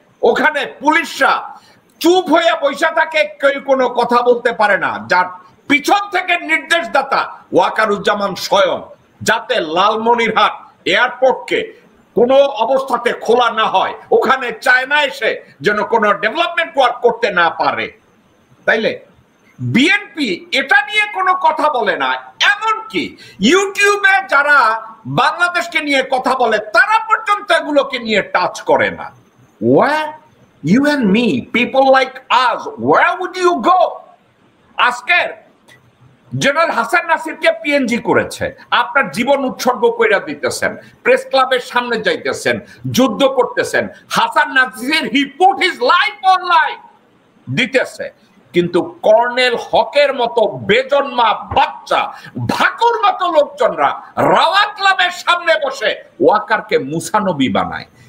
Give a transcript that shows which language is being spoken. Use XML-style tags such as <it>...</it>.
<bn>ওখানে পুলিশরা চুপ হয়ে বসে থাকে, কেউ কোনো কথা বলতে পারে না, যার পিছন থেকে নির্দেশদাতা ওয়াকারুজ্জামান স্বয়ং, যাতে লালমনিরহাট এয়ারপোর্টকে কোনো অবস্থাতে খোলা না হয়, ওখানে চায়না এসে যেন কোনো ডেভেলপমেন্ট ওয়ার্ক করতে না পারে। তাইলে বিএনপি এটা নিয়ে কোনো কথা বলে না, এমনকি ইউটিউবে যারা বাংলাদেশকে নিয়ে কথা বলে তারা পর্যন্ত এগুলোকে নিয়ে টাচ করে না।</bn> <en>Where you and me, people like us, where would you go?</en> <bn>আজকের জেনারেল হাসান নাসিরকে পিএনজি করেছে, আপনার জীবন উৎসর্গ কইরা দিতেছেন, প্রেস ক্লাবের সামনে যাইতেছেন, যুদ্ধ করতেছেন। Hasan Nasir</bn> <en>he put his life on life</en> <bn>দিতেছে, কিন্তু কর্নেল হকের মতো বেজন্মা বাচ্চা ঢাকুর মতো লোকজনরা রাওয়া ক্লাবের সামনে বসে ওয়াকারকে মুসানবী বানায়।</bn>